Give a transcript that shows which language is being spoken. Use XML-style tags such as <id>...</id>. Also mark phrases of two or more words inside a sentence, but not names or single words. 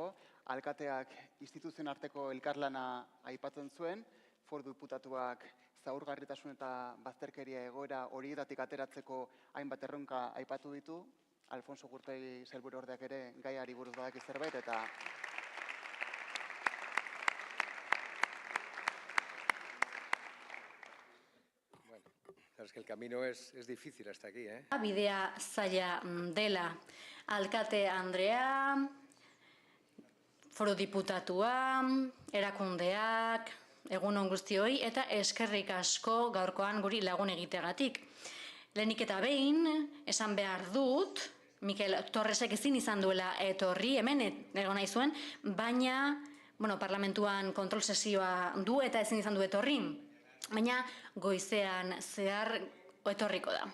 <eu>Alkateak instituzioen arteko elkarlana aipatzen zuen, Foru Diputatuak zaurgarritasun eta bazterkeria egoera horietatik ateratzeko hainbat erronka aipatu ditu. Alfonso Gurpegi sailburuordeak ere gaiari buruz badaki zerbait eta</eu> <es>Es que el camino es difícil hasta aquí, ¿eh?</es> <eu>Bidea zaila dela. Alkate Andrea, Foru Diputatua, erakundeak, egunon guztioi, eta eskerrik asko gaurkoan guri lagun egiteagatik. Lehenik eta behin, esan behar dut, Mikel Torresek ezin izan duela etorri, hemen egon nahi zuen, baina parlamentuan kontrol sesioa du eta ezin izan du etorri, baina goizean zehar etorriko da.</eu>